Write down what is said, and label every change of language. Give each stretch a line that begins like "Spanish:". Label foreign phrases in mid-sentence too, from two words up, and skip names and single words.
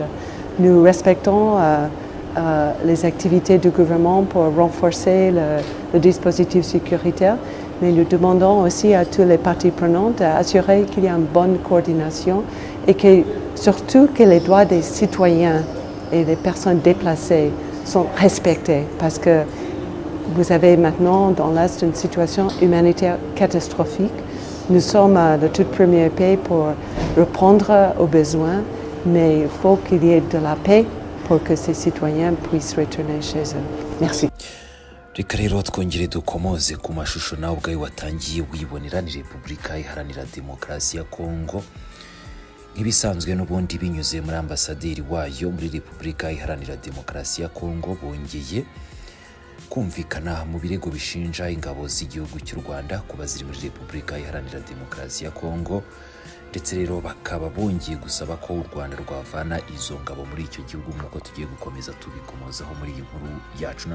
French: Nous respectons les activités du gouvernement pour renforcer le dispositif sécuritaire, mais nous demandons aussi à toutes les parties prenantes d'assurer qu'il y a une bonne coordination et que surtout que les droits des citoyens et des personnes déplacées sont respectés parce que vous avez maintenant dans l'Est une situation humanitaire catastrophique. Nous sommes le tout premier pays pour répondre aux besoins, mais il faut qu'il y ait de la paix pour que ces citoyens puissent retourner chez eux. Merci.
Kinyarwanda: Reka rero twongere dukomoze ku mashusho nawe ubwawe watangiye wibonera ni Repubulika Iharanira Demokarasi ya Kongo nk'ibisanzwe n'ubundi binyuze muri ambasaderi wayo muri Repubulika Iharanira Demokarasi ya Kongo bongeye kumvikana mu birego bishinja ingabo z'igihugu cy'u Rwanda kuba ziri muri Repubulika Iharanira Demokarasi ya Kongo ndetse rero bakaba bongeye gusaba ko u Rwanda rwavana izo ngabo muri icyo gihugu nk'uko tugiye gukomeza tubikomozaho muri iyi nkuru yacu.